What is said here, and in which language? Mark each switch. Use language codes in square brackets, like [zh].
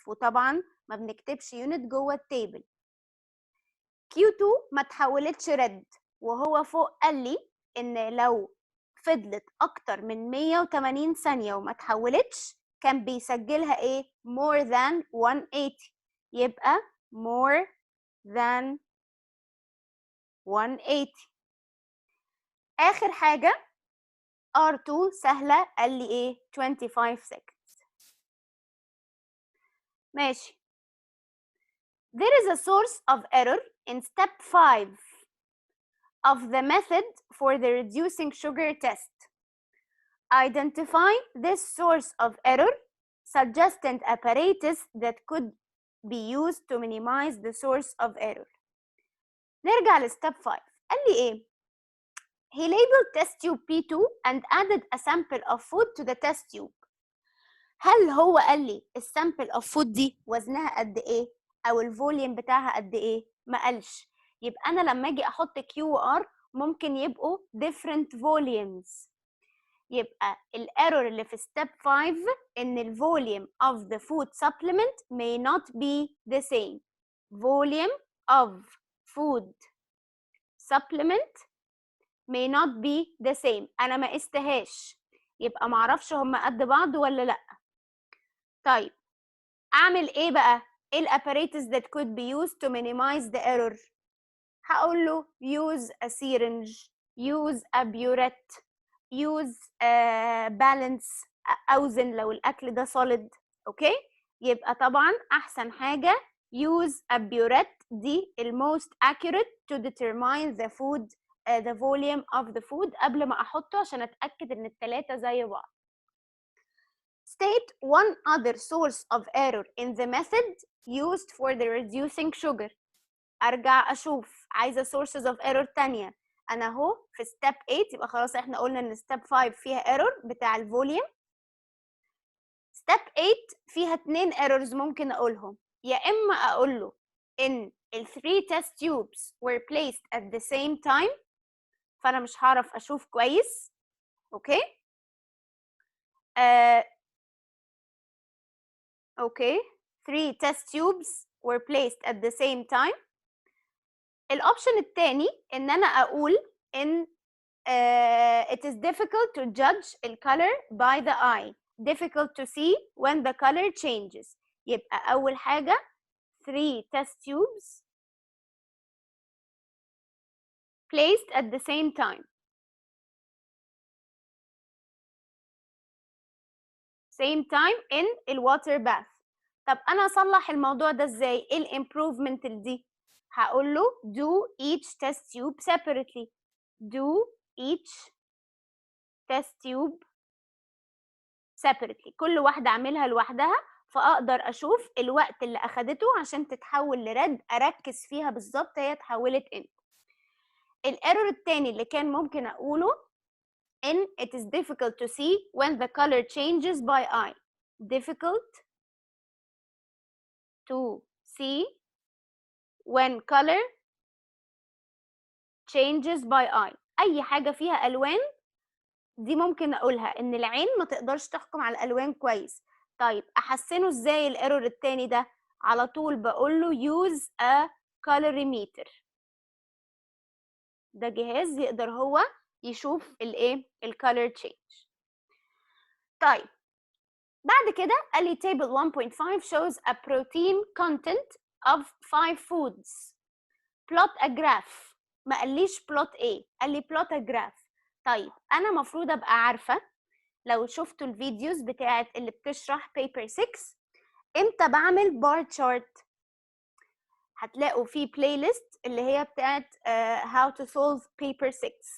[ar] وطبعا ما بنكتبش يونت جوه التيبل. Q2 ما تحولتش ريد، وهو فوق قال لي ان لو فضلت اكتر من 180 ثانية وما تحولتش كان بيسجلها ايه؟ [en] more than 180. يبقى more than 180. [ar] اخر حاجة R2 سهلة، قال لي ايه؟ [en] 25 seconds. [ar] ماشي. [en] There is a source of error in step 5 of the method for the reducing sugar test. Identify this source of error, suggest an apparatus that could be used to minimize the source of error. [ar] نرجع لستep 5. قال لي ايه؟ [en] He labeled test tube P2 and added a sample of food to the test tube. [ar] هل هو قال لي السامبل of food دي وزنها قد ايه؟ او الفوليوم بتاعها قد ايه؟ ما قالش. يبقى انا لما اجي احط Q و R ممكن يبقوا [en] different volumes. [ar] يبقى الايرور اللي في [en] step 5 ان ال volume of the food supplement may not be the same. Volume of food supplement may not be the same. [ar] انا ما قستهاش، يبقى معرفش هما قد بعض ولا لا. طيب اعمل ايه بقى؟ ايه الاباراتس [en] that could be used to minimize the error؟ [ar] هقول له [en] use a syringe, use a burette, use a balance، [ar] اوزن لو الاكل ده [en] solid. [ar] اوكي، يبقى طبعا احسن حاجه [en] use a burette، [ar] دي [en] most accurate to determine the food [ar] the volume of the food قبل ما احطه عشان اتاكد ان الثلاثه زي بعض. [en] State one other source of error in the method used for the reducing sugar. [ar] ارجع اشوف عايزه [en] sources of error [ar] تانية. انا اهو في step 8، يبقى خلاص احنا قلنا ان step 5 فيها error بتاع الفوليوم. step 8 فيها 2 errors ممكن اقولهم. يا اما اقول له ان ال [en] 3 test tubes were placed at the same time، [ar] فانا مش هعرف اشوف كويس. [en] Okay okay 3 test tubes were placed at the same time. [ar] الاوبشن الثاني ان انا اقول ان [en] it is difficult to judge the color by the eye, difficult to see when the color changes. [ar] يبقى اول حاجه [en] 3 test tubes placed at the same time. same time [ar] in الواتر باث. طب انا اصلح الموضوع ده ازاي؟ ايه الامبروفمنت دي؟ [en] هقول له do each test tube separately. do each test tube separately. [ar] كل واحدة أعملها لوحدها، فأقدر أشوف الوقت اللي أخدته عشان تتحول لرد، أركز فيها بالظبط هي اتحولت إمتى. الايرور التاني اللي كان ممكن أقوله إن [en] it is difficult to see when the color changes by eye. difficult to see when color changes by eye. [ar] أي حاجة فيها ألوان دي ممكن أقولها إن العين ما تقدرش تحكم على الألوان كويس. طيب أحسنه إزاي الايرور التاني ده؟ على طول بقول له [en] use a colorimeter. [ar] ده جهاز يقدر هو يشوف الايه الcolor change. طيب بعد كده قال لي [en] table 1.5 shows a protein content of 5 foods. plot a graph. [ar] ما قاليش plot ايه، قال لي [en] plot a graph. [ar] طيب انا مفروض ابقى عارفه لو شفتوا الفيديوز بتاعت اللي بتشرح paper 6 امتى بعمل بار تشارت. هتلاقوا في بلاي ليست اللي هي بتاعت [en] how to solve paper 6.